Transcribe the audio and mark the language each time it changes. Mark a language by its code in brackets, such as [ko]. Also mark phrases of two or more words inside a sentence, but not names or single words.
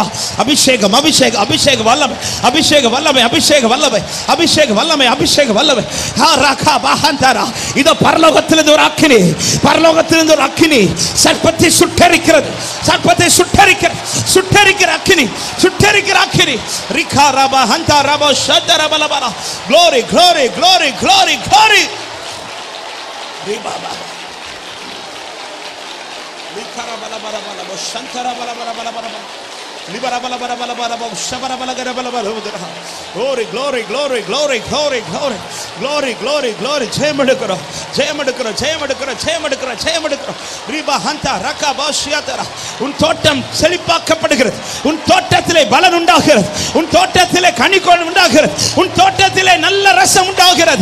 [ta] அபிஷேகம் அபிஷேகம் அபிஷேக வல்லமை, அபிஷேக வல்லமை, அபிஷேக வல்லமை, அபிஷேக வல்லமை, அபிஷேக வல்லமை. ஹா ரகா பஹந்தரா. இதோ பரலோகத்திலிருந்து ஒரு அக்கினி, பரலோகத்திலிருந்து ஒரு அக்கினி சர்ப்பத்தை சுட்டெரிக்கிறது, சர்ப்பத்தை சுட்டெரிக்கிறது, சுட்டெரிக்கிற அக்கினி, சுட்டெரிக்கிற அக்கினி. ரிகா ரபா ஹந்தா ரபோ ஷதர பலபா. [en] Glory, glory, glory, glory, glory. Ribaba. Likara bala bala bala bo shantara bala bala bala bala. Libara bala bala bala bala bo shabara bala gara bala bala. Glory, glory, glory, glory, glory, glory, glory, glory, glory. [ta] ஜெயமெடுக்கிறோ, ஜெயமெடுக்கிறோ, ஜெயமெடுக்கிறோ, ஜெயமெடுக்கிறோ, ஜெயமெடுக்கிறோ. ரிபா ஹந்தா ரகா பாஷியாதரா. உன் தோட்டம் செழிப்பாக்கப்படுகிறது, உன் தோட்டத்திலே பலன் உண்டாகிறது, உன் தோட்டத்திலே கனிகொள் உண்டாகிறது, உன் தோட்டத்திலே நல்ல ரசம் உண்டாகிறது.